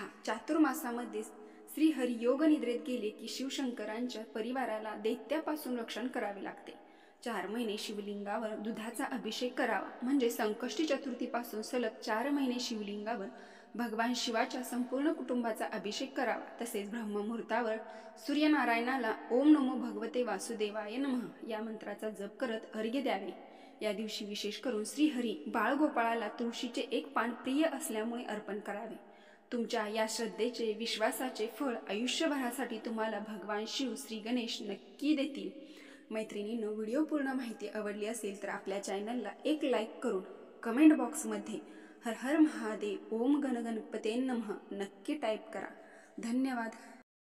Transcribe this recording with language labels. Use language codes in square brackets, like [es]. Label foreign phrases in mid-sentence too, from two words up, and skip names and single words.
[mr] चातुर्मासामध्ये श्रीहरी योग निद्रेत गेले की शिवशंकरांच्या परिवाराला दैत्यापासून रक्षण करावे लागते. 4 महिने शिवलिंगावर दुधाचा अभिषेक करावा. म्हणजे संकष्टी चतुर्थीपासून सलग 4 महिने शिवलिंगावर भगवान शिवाच्या संपूर्ण कुटुंबाचा अभिषेक करावा. तसेच ब्रह्ममुहूर्तावर सूर्यनारायणाला [sa] ओम नमो भगवते वासुदेवाय नमः [mr] या मंत्राचा जप करत अर्घ्य द्यावे. या दिवशी विशेष करून श्रीहरी बाळगोपाळाला तुळशीचे एक पान प्रिय असल्यामुळे अर्पण करावे. तुमच्या या श्रद्धेचे, विश्वासाचे फळ आयुष्यभरासाठी तुम्हाला भगवान शिव श्री गणेश नक्की देतील. मैत्रिणींनो, व्हिडिओ पूर्ण माहिती आवडली असेल तर आपल्या चॅनलला एक लाईक करून [en] comment boxमध्ये [sa] हर हर महादेव, ओम गणगणपते नमः [mr] नक्की टाईप करा. धन्यवाद.